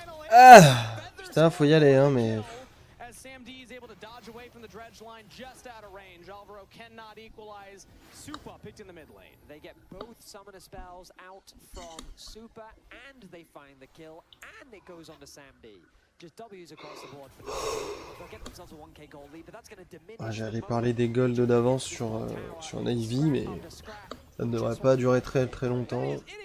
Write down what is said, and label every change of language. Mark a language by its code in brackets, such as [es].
[fr] Ah putain, faut y aller hein, mais... [en] SamD is able to dodge away from the dredge line just out of range. Alvaro cannot equalize. Supa picked in the mid lane. They get both summoner spells out from Supa and they find the kill and it goes on to SamD. Just W's across the board for them. They'll get themselves a 1k gold lead, but that's going to diminish. [fr] J'allais parler des golds d'avance sur Navy, mais ça ne devrait pas durer très très longtemps.